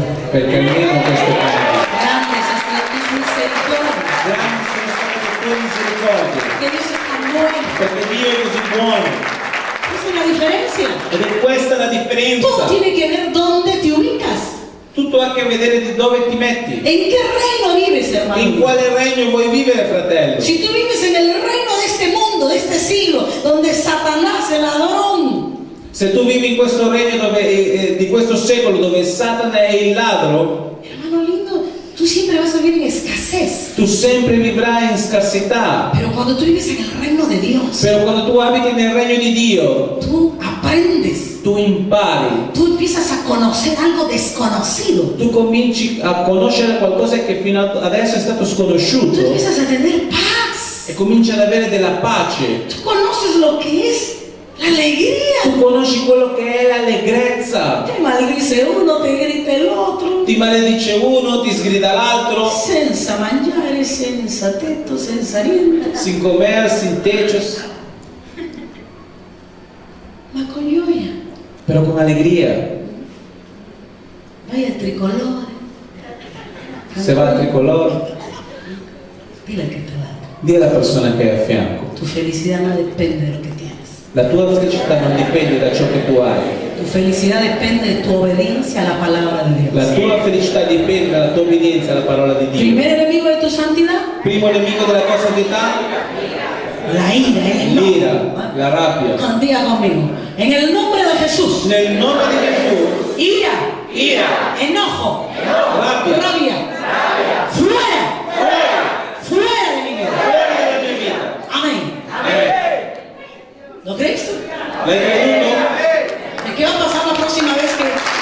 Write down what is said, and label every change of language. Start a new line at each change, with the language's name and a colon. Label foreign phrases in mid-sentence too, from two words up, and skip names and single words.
Italian: perché almeno questo pane duro.
Spanish: Grandes es tu misericordia.
Italian: Grandi sono state le tue misericordie,
Spanish: Que Dios es tan bueno.
Italian: perché Dio è così buono.
Spanish: Esa es la diferencia.
Italian: Ed è questa la differenza.
Spanish: Todo tiene que ver dónde te ubicas.
Italian: Tutto ha a che vedere di dove ti metti.
Spanish: ¿En qué reino vives, hermano?
Italian: In quale regno vuoi vivere, fratello?
Spanish: Si tú vives en el reino de este mundo, de este siglo, donde Satanás, el ladrón,
Italian: Se tu vivi in questo regno di questo secolo dove Satana è il ladro,
Spanish: hermano lindo, tú siempre vas a vivir en escasez.
Italian: tu sempre vivrai in scarsità.
Spanish: Pero cuando tú vives en el reino de Dios,
Italian: Però quando tu abiti nel regno di Dio,
Spanish: tú aprendes,
Italian: tu impari,
Spanish: tú empiezas a conocer algo desconocido.
Italian: tu cominci a conoscere qualcosa che fino adesso è stato
Spanish: Tú
Italian: sconosciuto
Spanish: empiezas a tener paz.
Italian: e cominci ad avere della pace.
Spanish: Tú conoces lo que es la alegría.
Italian: Tu conosci quello che è l'allegrezza.
Spanish: Te maldice uno, te grita el otro.
Italian: Ti maledice uno, ti sgrida l'altro, Senza mangiare, senza tetto, senza niente.
Spanish: sin comer, sin techos,
Italian: Ma con gioia. però con allegria. Vai al tricolore.
Spanish: Se va al tricolore, Dile al que está al lado.
Italian: di alla persona che è a fianco.
Spanish: Tu felicidad no depende de lo que tienes.
Italian: La tua felicità non dipende da ciò che tu hai.
Spanish: Tu felicidad depende de tu obediencia a la palabra de
Italian: La
Spanish: Dios.
Italian: tua felicità dipende dalla tua obbedienza alla parola di Dio.
Spanish: Primer enemigo de tu santidad,
Italian: Primo nemico della tua santità,
Spanish: la ira, el enojo.
Italian: l'ira, la rabbia.
Spanish: Diga conmigo. En el nombre de Jesús.
Italian: Nel nome di Gesù,
Spanish: Ira, enojo,
Italian: rabbia,
Spanish: rabia. Fuera. Fuera de mi vida.
Italian: fuori dalla mia vita.
Spanish: Amén. ¿Lo crees tú?
Italian: L'hai creduto?
Spanish: ¿De qué va a pasar la próxima vez que...